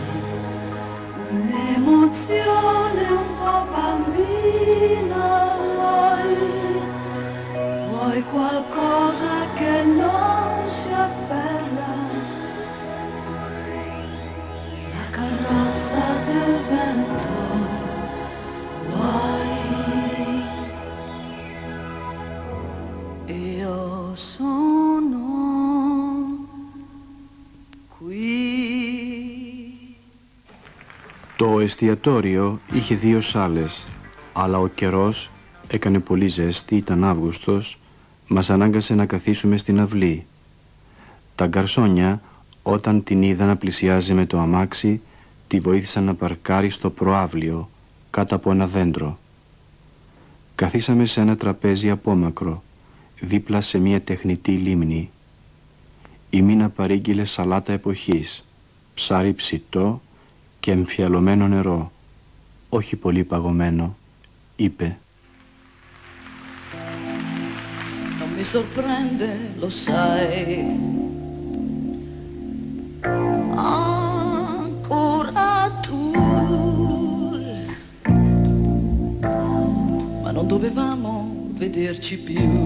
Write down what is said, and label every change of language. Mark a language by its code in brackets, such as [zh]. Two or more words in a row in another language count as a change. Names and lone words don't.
[it] un'emozione un po' bambina, vuoi qualcosa che non si afferra, la carrozza del vento, vuoi. Io sono qui. [el] Το εστιατόριο είχε 2 σάλες, αλλά ο καιρός έκανε πολύ ζέστη, ήταν Αύγουστος, μας ανάγκασε να καθίσουμε στην αυλή. Τα γκαρσόνια, όταν την είδα να πλησιάζει με το αμάξι, τη βοήθησαν να παρκάρει στο προαύλιο, κάτω από ένα δέντρο. Καθίσαμε σε ένα τραπέζι απόμακρο, δίπλα σε μια τεχνητή λίμνη. Η Μίνα παρήγγειλε σαλάτα εποχής, ψάρι ψητό και εμφιαλωμένο νερό, όχι πολύ παγωμένο, είπε. [it] Non mi sorprende, lo sai, ancora tu, ma non dovevamo vederci più.